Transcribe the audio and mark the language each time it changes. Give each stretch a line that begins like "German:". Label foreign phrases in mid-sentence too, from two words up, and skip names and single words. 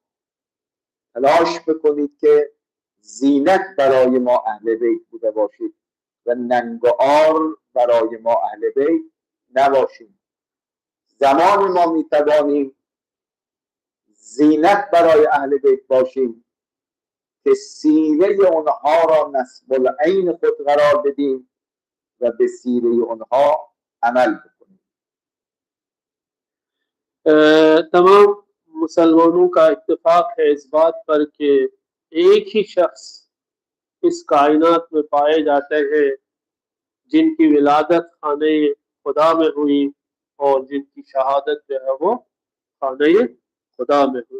Persian: تلاش بکنید که زینت برای ما اهل بیت بوده باشید و ننگ و عار برای ما اهل بیت نباشید. زمان ما میتوانیم زینت برای اهل بیت باشیم که سیره اونها را نصب العین خود قرار بدیم و به سیره اونها عمل بکنیم.
Hindi: तमाम मुसलमानों का इत्तेफाक है इस बात पर कि एक ही शख्स इस कायनात में पाए जाते हैं जिनकी विलादत खाने खुदा में हुई और जिनकी शहादत जो है वो खाने खुदा में हुई।